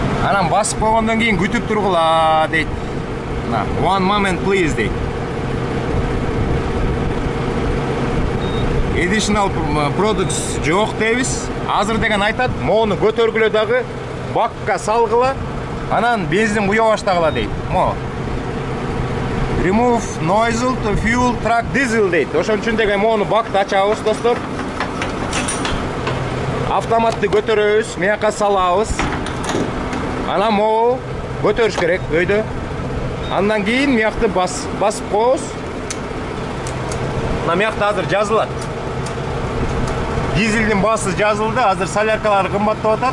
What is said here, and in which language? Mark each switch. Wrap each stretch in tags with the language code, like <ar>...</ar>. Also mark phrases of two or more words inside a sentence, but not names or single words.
<ky>Анан басып койгондон кийин күтүп тургула дейт.</ky> <en>One moment please дейт. Additional products</en> <ky>жок дейбиз. Азыр деген айтат, моуну көтөргүлө дагы бакка салгыла, анан бензин куя баштагыла дейт. Мо.</ky> <en>Remove nozzle to fuel truck diesel дейт.</en> <ky>Ошон үчүн деген моуну бакты ачабыз, достор. Автоматты көтөрөбүз, мыякка салабыз. Анан могу көтөрүш керек өйдө. Андан кийин мыякты басып коебуз. Мына мыякта азыр жазылат. Дизелдин басы жазылды, азыр соляркалар кымбаттап атат.</ky>